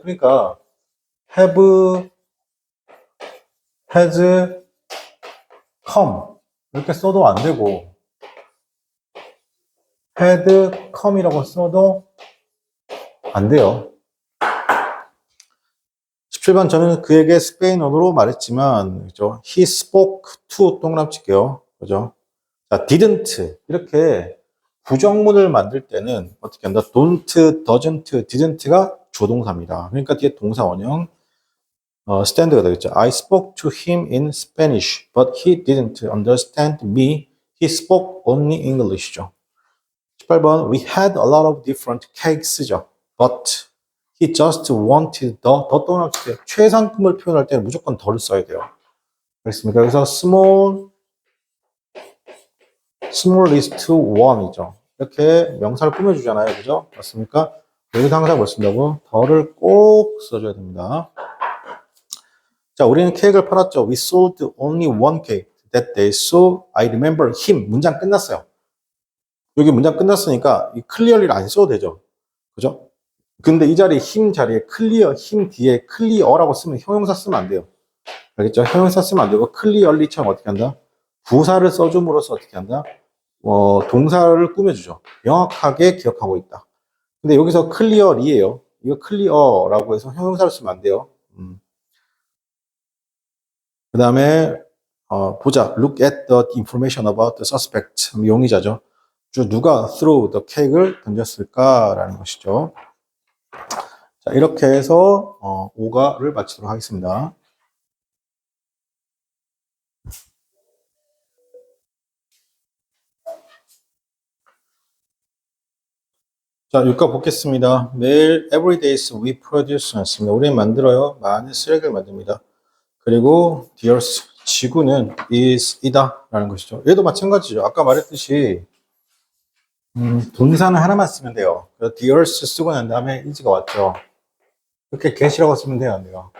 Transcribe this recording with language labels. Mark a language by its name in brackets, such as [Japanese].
[Korean] 그러니까 has come 이렇게 써도 안 되고 had come이라고 써도 안 돼요. 17번 저는 그에게 스페인어로 말했지만, 그죠? [English] He spoke to [Korean] 동그라미 칠게요. 그죠? 자, didn't. 이렇게 부정문을 만들 때는 어떻게 한다? don't, doesn't, didn't가 조동사입니다. 그러니까 뒤에 동사 원형, stand가 되겠죠. [English] I spoke to him in Spanish, but he didn't understand me. He spoke only English죠. 18번, we had a lot of different cakes죠. But he just wanted [Korean] 더 동그라미 칠게요. 최상급을 표현할 때는 무조건 더를 써야 돼요. 그렇습니까? 그래서 smallest one이죠. 이렇게 명사를 꾸며주잖아요. 그죠? 맞습니까? 여기서 항상 뭐 쓴다고? 더를 꼭 써줘야 됩니다. 자, 우리는 케이크를 팔았죠. [English] We sold only one cake that day. So I remember him. [Korean] 문장 끝났어요. 여기 문장 끝났으니까 이 clearly를 안 써도 되죠. 그죠? 근데 이 자리에 him 자리에 clear, him 뒤에 clear라고 쓰면 형용사 쓰면 안 돼요. 알겠죠? 형용사 쓰면 안 되고 clearly처럼 어떻게 한다? 부사를 써줌으로써 어떻게 한다? 동사를 꾸며주죠. 명확하게 기억하고 있다. 근데 여기서 clearly예요. 이거 clear라고 해서 형용사를 쓰면 안 돼요. 그 다음에 보자. [English] Look at the information about the suspect. [Korean] 용의자죠. 누가 throw the cake을 던졌을까라는 것이죠. 자, 이렇게 해서 5가를 마치도록 하겠습니다. 자, 6가 보겠습니다. 매일 [English] every days we produce [Korean] 였습니다. 우리는 만들어요. 많은 쓰레기를 만듭니다. 그리고 the earth, 지구는 이다 라는 것이죠. 얘도 마찬가지죠. 아까 말했듯이 동사는 하나만 쓰면 돼요. the earth 쓰고 난 다음에 is가 왔죠. 이렇게 get이라고 쓰면 돼요, 안 돼요?